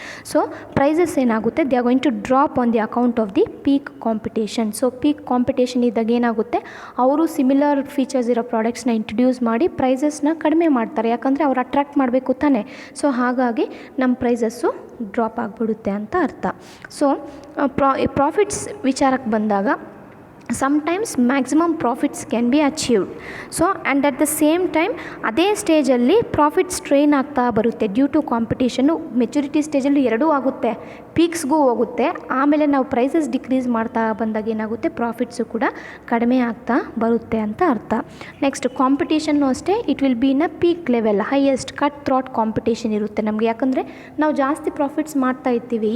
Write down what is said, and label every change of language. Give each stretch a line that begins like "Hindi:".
English: so prices
Kannada: ಏನಾಗುತ್ತೆ,
English: They are going to drop on the account of the peak competition.
Kannada: So peak competition ಇದ್ದಾಗ ಏನಾಗುತ್ತೆ, ಅವರು similar features ಇರೋ ಪ್ರಾಡಕ್ಟ್ಸ್ನ introduce ಮಾಡಿ ಪ್ರೈಸಸ್ನ ಕಡಿಮೆ ಮಾಡ್ತಾರೆ, ಯಾಕಂದರೆ ಅವ್ರು ಅಟ್ರ್ಯಾಕ್ಟ್ ಮಾಡಬೇಕು ತಾನೆ. ಸೊ ಹಾಗಾಗಿ ನಮ್ಮ ಪ್ರೈಸಸ್ಸು ಡ್ರಾಪ್ ಆಗಿಬಿಡುತ್ತೆ ಅಂತ ಅರ್ಥ. ಸೊ ಪ್ರಾಫಿಟ್ಸ್ ವಿಚಾರಕ್ಕೆ ಬಂದಾಗ
English: sometimes maximum profits can be achieved. So and at the same time
Kannada: ಅದೇ ಸ್ಟೇಜಲ್ಲಿ ಪ್ರಾಫಿಟ್ ಸ್ಟ್ರೈನ್ ಆಗ್ತಾ ಬರುತ್ತೆ
English: Due to competition.
Kannada: ಮೆಚುರಿಟಿ ಸ್ಟೇಜಲ್ಲಿ ಎರಡೂ ಆಗುತ್ತೆ, ಪೀಕ್ಸ್ಗೂ ಹೋಗುತ್ತೆ, ಆಮೇಲೆ ನಾವು ಪ್ರೈಸಸ್ ಡಿಕ್ರೀಸ್ ಮಾಡ್ತಾ ಬಂದಾಗ ಏನಾಗುತ್ತೆ, ಪ್ರಾಫಿಟ್ಸು ಕೂಡ ಕಡಿಮೆ ಆಗ್ತಾ ಬರುತ್ತೆ ಅಂತ ಅರ್ಥ. ನೆಕ್ಸ್ಟ್ ಕಾಂಪಿಟೇಷನ್ನು ಅಷ್ಟೇ,
English: it will be in a peak level, highest cut throat competition
Kannada: ಇರುತ್ತೆ ನಮಗೆ, ಯಾಕಂದರೆ ನಾವು ಜಾಸ್ತಿ ಪ್ರಾಫಿಟ್ಸ್ ಮಾಡ್ತಾ ಇರ್ತೀವಿ.